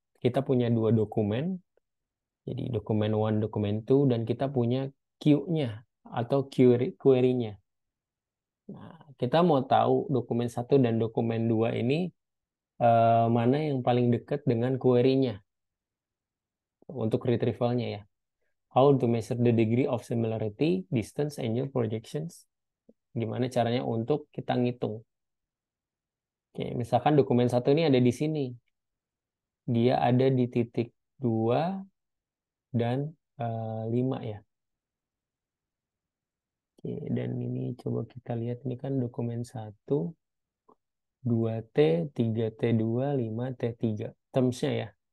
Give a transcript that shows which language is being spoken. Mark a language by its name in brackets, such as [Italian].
[Indonesian] Kita punya dua dokumen, jadi dokumen one, dokumen two, dan kita punya queue-nya atau query-nya. Nah, kita mau tahu dokumen satu dan dokumen dua ini mana yang paling dekat dengan query-nya untuk retrieval-nya ya. [English] How to measure the degree of similarity, distance, and your projections. [Indonesian] Gimana caranya untuk kita ngitung. Oke, misalkan dokumen satu ini ada di sini. Dia ada di titik 2 dan 5 ya. Oke, dan ini coba kita lihat, ini kan dokumen 1, 2T, 3T2, 5T3. Terms-nya ya.